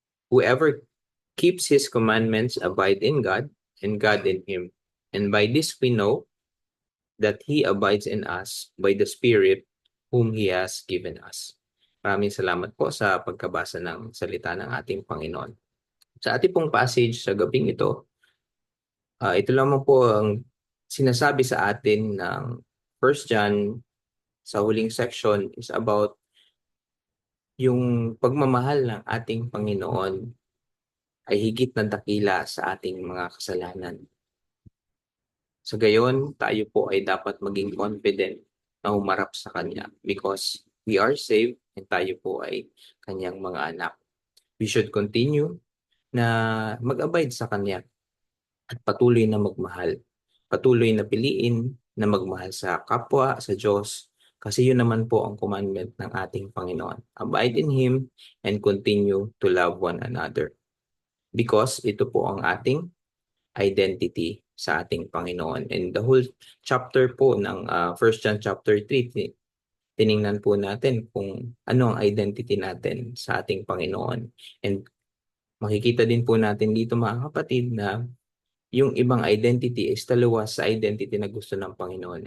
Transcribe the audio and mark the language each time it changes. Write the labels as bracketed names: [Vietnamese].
[English] Whoever keeps His commandments abide in God, and God in him. And by this we know that He abides in us by the Spirit whom He has given us." [Filipino] Maraming salamat po sa pagkabasa ng salita ng ating Panginoon. Sa ating pong passage sa gabing ito, ito lamang po ang sinasabi sa atin ng 1 John sa huling section is about yung pagmamahal ng ating Panginoon ay higit na dakila sa ating mga kasalanan. Sa gayon, tayo po ay dapat maging confident na humarap sa Kanya [English] because we are saved [Filipino] and tayo po ay Kanyang mga anak. [English] We should continue [Filipino] na mag-abide sa Kanya at patuloy na magmahal. Patuloy na piliin na magmahal sa kapwa, sa Diyos, kasi yun naman po ang commandment ng ating Panginoon. [English] Abide in Him and continue to love one another. [Filipino] Because ito po ang ating identity sa ating Panginoon. [English] And the whole chapter [Filipino] po ng 1 John chapter 3, tiningnan po natin kung ano ang identity natin sa ating Panginoon. And makikita din po natin dito mga kapatid na yung ibang identity is taliwas sa identity na gusto ng Panginoon.